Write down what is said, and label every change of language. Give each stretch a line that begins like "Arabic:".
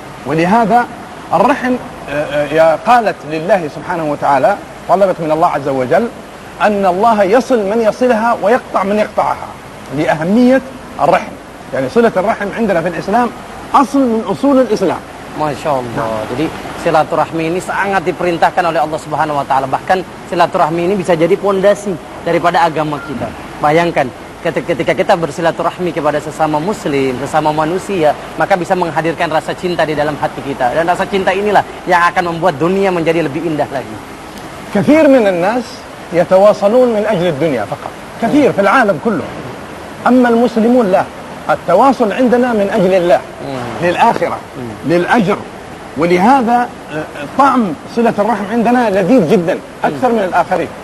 Arabic: ولهذا الرحم قالت لله سبحانه وتعالى، طلبت من الله عز وجل أن الله يصل من يصلها ويقطع من يقطعها، لأهمية الرحم. يعني صلة الرحم عندنا في الإسلام أصل من أصول الإسلام.
Indonesian: Masya Allah. Jadi silaturahmi ini sangat diperintahkan oleh Allah Subhanahu wa taala. Bahkan silaturahmi ini bisa jadi pondasi daripada agama kita. Bayangkan ketika kita bersilaturahmi kepada sesama muslim, sesama manusia, maka bisa menghadirkan rasa cinta di dalam hati kita. Dan rasa cinta inilah yang akan membuat dunia menjadi lebih indah lagi.
Arabic: كثير من الناس يتواصلون من أجل الدنيا فقط، كثير في العالم كله. أما المسلمون لا، التواصل عندنا من أجل الله، للآخرة، للأجر. ولهذا طعم صلة الرحم عندنا لذيذ جدا أكثر من الآخرين.